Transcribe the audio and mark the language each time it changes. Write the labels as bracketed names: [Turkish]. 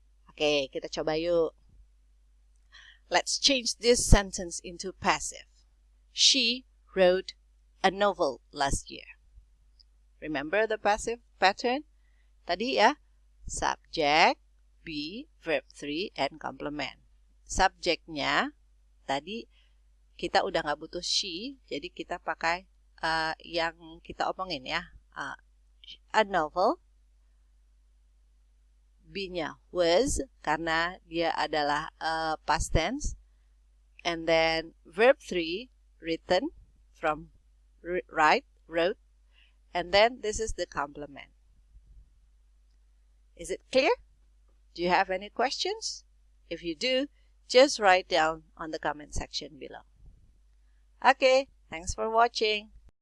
[Indonesian] Oke, kita coba yuk. [English] Let's change this sentence into passive. She wrote a novel last year. Remember the passive pattern? [Indonesian] Tadi ya, [English] subject, be, verb 3, and complement. [Indonesian] Subjeknya, tadi kita udah nggak butuh she, jadi kita pakai yang kita omongin ya. A novel. Be-nya was, karena dia adalah past tense. [English] And then verb 3, written, from write, wrote. And then this is the complement. Is it clear? Do you have any questions? If you do, just write down on the comment section below. Okay, thanks for watching.